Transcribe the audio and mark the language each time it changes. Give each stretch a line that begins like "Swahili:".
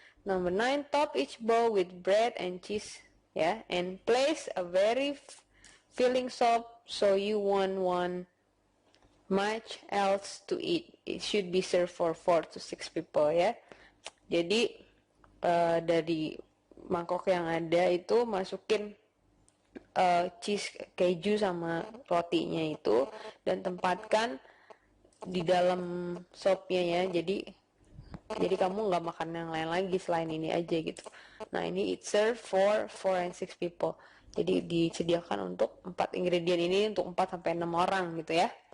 English: Number 9, top each bowl with bread and cheese ya, and place a very filling soup so you won't want much else to eat. It should be served for 4 to 6 people ya.
Indonesian: Jadi dari mangkok yang ada itu masukin cheese, keju sama rotinya itu, dan tempatkan di dalam sopnya ya. Jadi kamu nggak makan yang lain lagi selain ini aja gitu. Nah, ini
English: it serve for 4 and 6 people.
Indonesian: Jadi disediakan untuk 4 ingredient ini untuk 4 sampai 6 orang gitu ya.